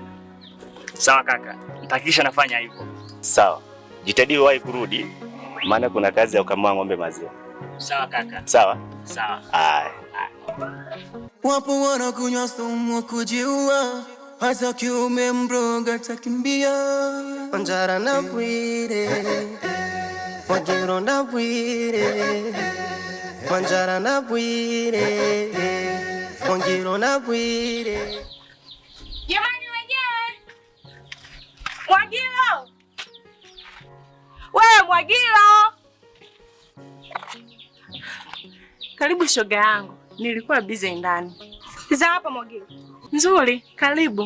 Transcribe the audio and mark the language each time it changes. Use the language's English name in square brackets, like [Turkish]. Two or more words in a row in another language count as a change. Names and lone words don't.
[Swahili] Sawa kaka, nitahakikisha nafanya hivyo. Sawa, jitahidi uwahi kurudi, maana kuna kazi ya kukamua ng'ombe maziwa. Sawa kaka. Sawa? Sawa. Wapo wanakunywa sumu kujiua, hata kiume mroga takimbia. Wanjara na Bwire, Wagiro na Bwire, Wanjara na Bwire, Wagiro na Bwire. Jamani wenyewe! Mwagilo! Wewe Mwagilo! Karibu shoga yangu, nilikuwa busy ndani. Za hapa Mwagilo. Nzuri, karibu.